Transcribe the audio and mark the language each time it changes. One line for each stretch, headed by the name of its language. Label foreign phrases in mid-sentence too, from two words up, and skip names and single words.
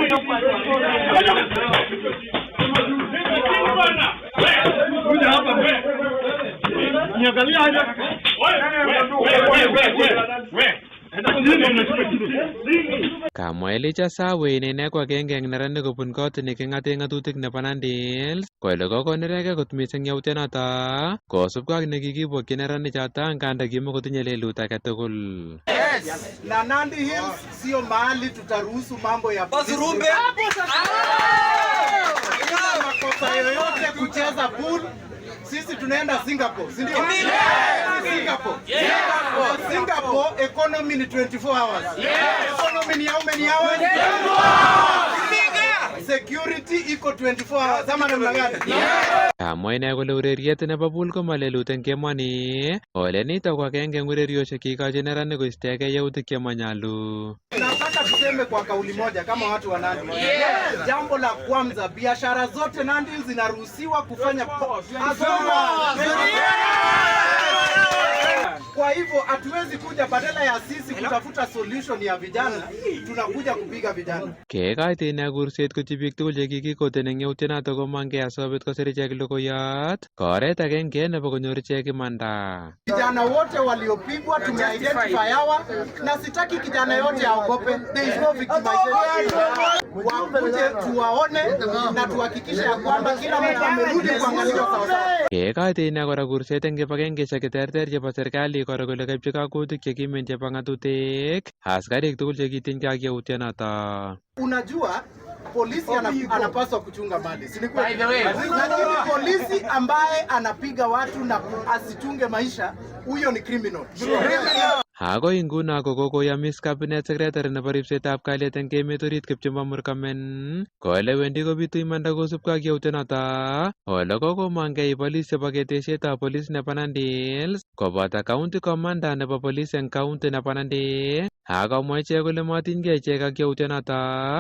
Kalenjin: Kamwa Elijah Sawe inene ko agenge eng neranik kobun kot neking'ate ng'atutik nebo Nandi Hills kole kokon neregek kot mising yautyonoto kosubkei ak nekikibokyi neranik choto nganda kimakotinye lelut age tugul.
Swahili: Na Nandi Hills sio mahali tutaruhusu mambo ya pozurumbe. Makosa yoyote kucheza pool. Sisi tunaenda Singapore, si ndio? Singapore. Singapore economy ni 24 hours. Economy ni
English: how many hours?
Swahili: Security iko 24 hours. Sama namna gani?
Kalenjin: Kamwa ine kole ureriet nebo pool ko malelut eng kemoni. Ole nito ko agenge eng urerioshek kikochi neranik koistegei yautik chemanyalu.
Swahili: Nataka tuseme kwa kauli moja kama watu wa Nandi. Jambo la kwanza, biashara zote Nandi zinaruhusiwa kufanya kwa hivyo hatuwezi kuja badala ya sisi kutafuta solution ya vijana, tunakuja kupiga vijana.
Kalenjin: Kekoito ine kurset kochi biik tugul chekikikoten eng yautyonoto komangei asikobit kosir ichek logoiyot koret agenge nebo konyor ichek imanda.
Swahili: Vijana wote waliopigwa tumeidentify hawa na sitaki kijana yote aogope.
English: There is no victimization.
Swahili: Wakuje tuwaone na tuhakikishe ya kwamba kila mtu amerudi kuangaliwa sawa sawa.
Kalenjin: Kekoito ine kora kurset eng kibagengeishek cheterter chebo serikali kora kole kaibchi kakwautik chekimen chebo ng'atutik askarik tugul chekitinygei ak yautyonoto.
Swahili: Unajua polisi anapaswa kuchunga mali, si ni kweli? Lakini polisi ambaye anapiga watu na asichunge maisha, huyo ni criminal.
Kalenjin: Agoi nguno ko kokoyamis
English: cabinet secretary
Kalenjin: nebo ripsetab kalyet eng emet orit Kipchumba Murkomen kole wendi kobitu imanda kosubkei ak yautyonoto. Ole kokomongei polis chebo ketesietab polis nebo Nandi Hills koboto county commander nebo polis eng county nebo Nandi akomwa ichek kole matinygei ichek ak yautyonoto.